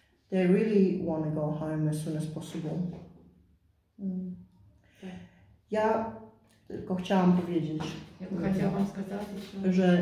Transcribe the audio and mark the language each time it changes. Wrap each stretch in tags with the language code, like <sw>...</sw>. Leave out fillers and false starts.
<en>They really want to go home as soon as possible.</en> <pl>Ja tylko chciałam powiedzieć,</pl> <ru>Я бы хотела вам сказать еще,</ru>